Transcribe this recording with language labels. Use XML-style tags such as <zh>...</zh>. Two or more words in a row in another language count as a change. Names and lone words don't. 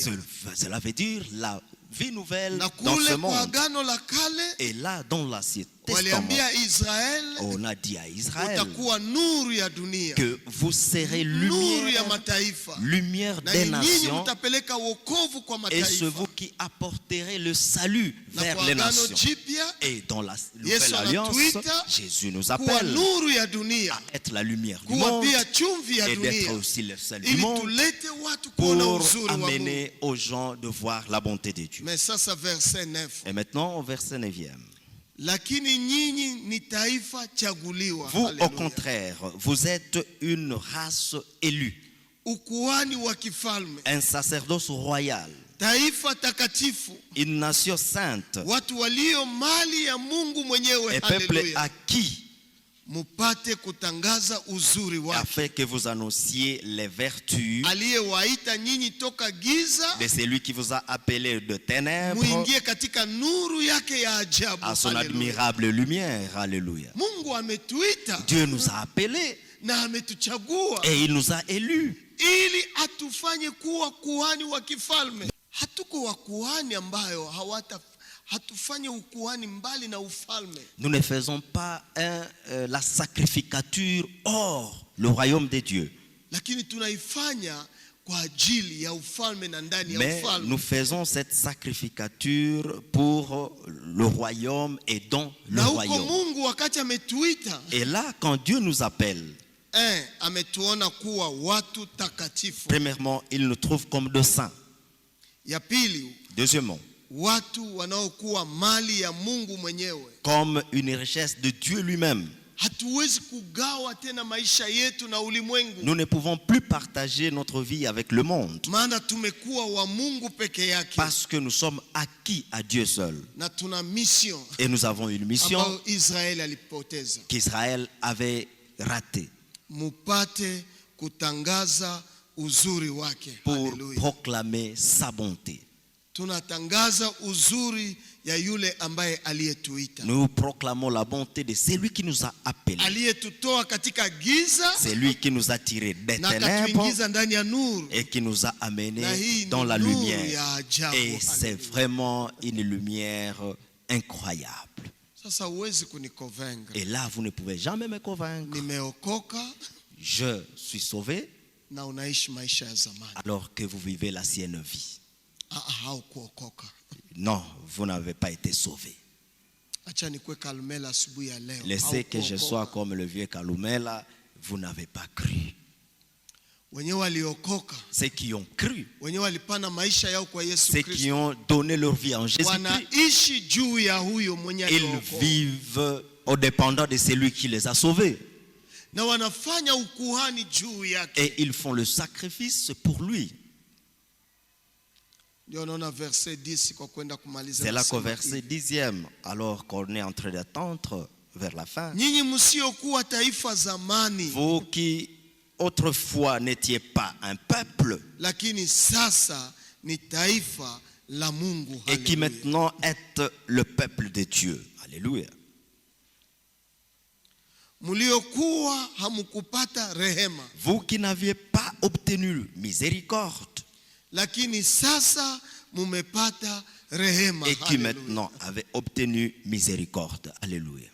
<fr>Cela veut dire la vie nouvelle</fr> <sw>Na</sw> <fr>dans</fr> <sw>kule</sw> <fr>ce</fr> <sw>kwa</sw> <fr>monde.</fr> <sw>agano la kale</sw> <fr>Et là, dans l'Ancien Testament,</fr> <sw>waliambia Israel,</sw> <fr>on a dit à Israël</fr> <sw>utakuwa nuru ya dunia,</sw> <fr>que vous serez</fr> <sw>nuru ya mataifa,</sw> <fr>lumière</fr> <sw>na</sw> <fr>des</fr> <sw>nyinyi</sw> <fr>nations,</fr> <sw>mtapeleka wokovu kwa</sw> <fr>et c'est</fr> <sw>mataifa.</sw> <fr>vous qui apporterez le salut</fr> <sw>Na</sw> <fr>vers</fr> <sw>kwa</sw> <fr>les</fr> <sw>agano</sw> <fr>nations.</fr> <sw>jipya</sw> <fr>Et dans la</fr> <sw>Yesu</sw> <fr>nouvelle alliance,</fr> <sw>anatuita</sw> <fr>Jésus nous</fr> <sw>kuwa</sw> <fr>appelle</fr> <sw>nuru ya dunia,</sw> <fr>à être la lumière du</fr> <sw>kuwa</sw> <fr>monde</fr> <sw>pia chumvi ya</sw> <fr>et d'être</fr> <sw>dunia,</sw> <fr>aussi le sel du</fr> <sw>ili</sw> <fr>monde</fr> <sw>tulete watu kuona</sw> <fr>pour</fr> <sw>uzuri wa Mungu.</sw> <fr>amener aux gens de voir la bonté de Dieu.</fr> <sw>Mais sasa verset 9.</sw> <fr>Et maintenant au verset 9e.</fr> <sw>Lakini nyinyi ni taifa chaguliwa.</sw> <fr>Vous, au</fr> <sw>Haleluya.</sw> <fr>contraire, vous êtes une race élue,</fr> <sw>Ukuhani wa kifalme,</sw> <fr>un sacerdoce royal,</fr> <sw>taifa takatifu,</sw> <fr>une nation sainte,</fr> <sw>watu walio mali ya Mungu mwenyewe.</sw> <fr>un peuple</fr> <sw>Haleluya.</sw> <fr>acquis,</fr> <sw>Mupate kutangaza uzuri wake,</sw> <fr>afin que vous annonciez les vertus</fr> <sw>aliyewaita nyinyi toka giza</sw> <fr>de celui qui vous a appelé de ténèbres</fr> <sw>muingie katika nuru yake ya ajabu.</sw> <fr>à son</fr> <sw>Haleluya.</sw> <fr>admirable lumière. Alléluia.</fr> <sw>Mungu ametuita</sw> <fr>Dieu nous a appelés</fr> <sw>na ametuchagua</sw> <fr>et il nous a élus</fr> <sw>ili atufanye kuwa kuhani wa kifalme. Hatuko wa kuhani ambayo hatufanye ukuhani mbali na ufalme.</sw> <fr>Nous ne faisons pas la sacrificature hors le royaume de Dieu,</fr> <sw>Lakini tunaifanya kwa ajili ya ufalme na ndani ya</sw> <fr>mais</fr> <sw>ufalme.</sw> <fr>nous faisons cette sacrificature pour le royaume et dans le</fr> <sw>Na huko</sw> <fr>royaume.</fr> <sw>Mungu wakati ametuita,</sw> <fr>Et là, quand Dieu nous appelle,</fr> <sw>ametuona kuwa watu takatifu.</sw> <fr>premièrement, il nous trouve comme de saints.</fr> <sw>Ya pili,</sw> <fr>Deuxièmement,</fr> <sw>watu wanaokuwa mali ya Mungu mwenyewe.</sw> <fr>comme une richesse de Dieu lui-même.</fr> <sw>Hatuwezi kugawa tena maisha yetu na ulimwengu.</sw> <fr>Nous ne pouvons plus partager notre vie avec le monde</fr> <sw>Maana tumekuwa wa Mungu peke yake.</sw> <fr>parce que nous sommes acquis à Dieu seul.</fr> <sw>Na tuna mission</sw> <fr>Et nous avons une mission</fr> <sw>ambayo Israeli alipoteza.</sw> <fr>qu'Israël avait ratée</fr> <sw>Mupate kutangaza uzuri wake.</sw> <fr>pour</fr> <sw>Haleluya.</sw> <fr>proclamer sa bonté.</fr> <sw>Tunatangaza uzuri ya yule ambaye aliyetuita.</sw> <fr>Nous proclamons la bonté de celui qui nous a appelés.</fr> <sw>Aliyetutoa katika giza</sw> <fr>C'est lui qui nous a tirés des</fr> <sw>na</sw> <fr>ténèbres</fr> <sw>katuingiza ndani ya nuru.</sw> <fr>et qui nous a</fr> <sw>Na</sw> <fr>amenés</fr> <sw>hii</sw> <fr>dans</fr> <sw>ni</sw> <fr>la</fr> <sw>nuru</sw> <fr>lumière.</fr> <sw>ya ajabu.</sw> <fr>Et c'est</fr> <sw>Haleluya.</sw> <fr>vraiment une lumière incroyable.</fr> <sw>Sasa huwezi kunikonvaincre.</sw> <fr>Et là, vous ne pouvez jamais me convaincre.</fr> <sw>Nimeokoka</sw> <fr>Je suis sauvé</fr> <sw>na unaishi maisha ya zamani.</sw> <fr>alors que vous vivez l'ancienne vie.</fr> <sw>Haukuokoka.</sw> <fr>Non, vous n'avez pas été sauvé.</fr> <sw>Acha nikuwe Kalumela asubuhi ya leo.</sw> <fr>Laissez que je</fr> <sw>Haukuokoka.</sw> <fr>sois comme le vieux Kalumela, vous n'avez pas cru.</fr> <sw>Wenyewe waliokoka,</sw> <fr>Ceux qui ont cru,</fr> <sw>wenyewe walipana maisha yao kwa Yesu</sw> <fr>ceux qui</fr> <sw>Kristo,</sw> <fr>ont donné leur vie en Jésus-Christ,</fr> <sw>wanaishi juu ya huyo mwenye</sw> <fr>ils</fr> <sw>aliokoka.</sw> <fr>vivent au dépendant de celui qui les a sauvés.</fr> <sw>Na wanafanya ukuhani juu yake.</sw> <fr>Et ils font le sacrifice pour lui.</fr> <sw>Ndio naona verset 10 kwa kwenda kumaliza.</sw> <fr>C'est là qu'au</fr> <sw>nasema</sw> <fr>verset</fr> <sw>hivi.</sw> <fr>10e, alors qu'on est en train d'attendre vers la fin,</fr> <sw>Nyinyi msiokuwa taifa zamani,</sw> <fr>vous qui autrefois n'étiez pas un peuple</fr> <sw>lakini sasa ni taifa la Mungu.</sw> <fr>et qui</fr> <sw>Haleluya.</sw> <fr>maintenant êtes le peuple de Dieu. Alléluia.</fr> <sw>Mliokuwa hamukupata rehema,</sw> <fr>Vous qui n'aviez pas obtenu miséricorde</fr> <sw>lakini sasa mumepata rehema.</sw> <fr>et qui</fr> <sw>Haleluya.</sw> <fr>maintenant avez obtenu miséricorde. Alléluia.</fr>